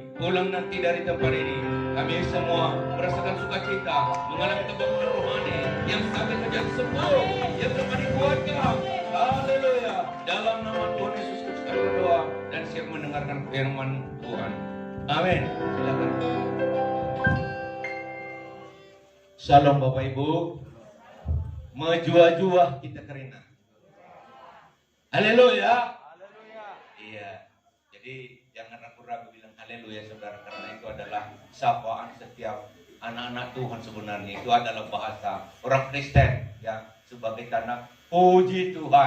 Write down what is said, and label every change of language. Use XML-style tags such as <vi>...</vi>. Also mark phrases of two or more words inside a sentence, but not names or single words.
<id>Pulang nanti dari tempat ini, kami semua merasakan sukacita, mengalami kebangunan rohani yang sampai menjadi sembuh, yang dapat dikuatkan. Haleluya. Dalam nama Tuhan Yesus Kristus kami berdoa dan siap mendengarkan firman Tuhan. Amin. Silakan. Shalom Bapak Ibu.</id> <btx>Menjua-jua kita kerina.</btx> <id>Haleluya. Iya. Jadi jangan ragu-ragu bilang haleluya saudara, karena itu adalah sapaan setiap anak-anak Tuhan sebenarnya. Itu adalah bahasa orang Kristen ya, sebagai tanda puji Tuhan.</id>